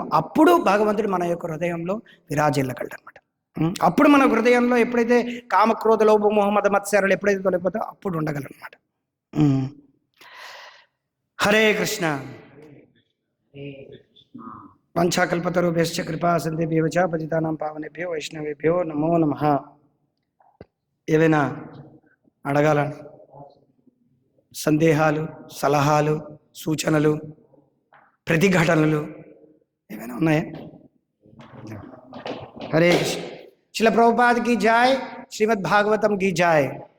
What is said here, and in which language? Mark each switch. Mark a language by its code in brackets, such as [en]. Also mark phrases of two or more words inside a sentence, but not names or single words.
[te] అప్పుడు భగవంతుడు మన యొక్క హృదయంలో విరాజిల్లగలడనమాట. అప్పుడు మన హృదయంలో ఎప్పుడైతే కామక్రోధ లోభ మోహమద మత్సరాలు ఎప్పుడైతే తొలగిపోతాయో అప్పుడు ఉండగలనమాట. [sa] హరే కృష్ణ. పంచాకల్పతరుభ్యశ్చ కృపా సింధుభ్యో చ పతితానాం పావనేభ్యో వైష్ణవేభ్యో నమో నమః. [te] ఏవైనా అడగాలని సందేహాలు, సలహాలు, సూచనలు, ప్రతిఘటనలు ఏమైనా ఉన్నాయా? [hi] हरे कृष्ण. शिल प्रभुपाद् की जय, श्रीमद् भागवतम की जय.